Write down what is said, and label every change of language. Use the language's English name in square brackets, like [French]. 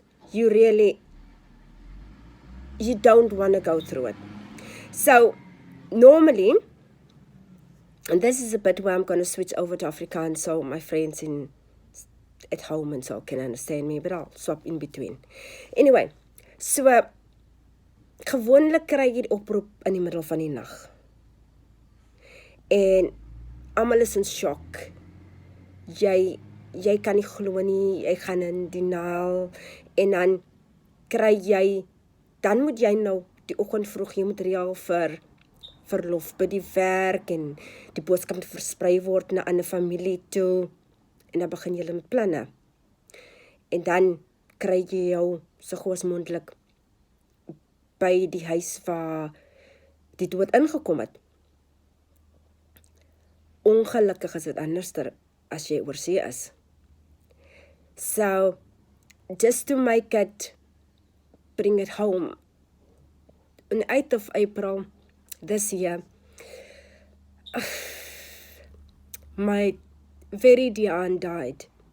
[English] You don't want to go through it. So normally, and this is a bit where I'm going to switch over to Afrikaans so my friends at home and so can understand me, but I'll swap in between. [Afrikaans] Anyway, so gewoonlik kry jy die oproep in die middel van die nag. En almal is in shock. Jy kan nie glo nie, jy gaan in denial en dan kry jy, dan moet jy nou die oggend vroeg, jy moet reël vir verlof by die werk en die boodskap moet versprei word na 'n ander familie toe en dan begin jy met planne. En dan kry jy jou so gou as moontlik by die huis waar die dood ingekom het. Ongelukkig is dit anderster as jy oorsee is. [English] So, just to make it, bring it home, on the 8th of April this year, my very dear aunt died.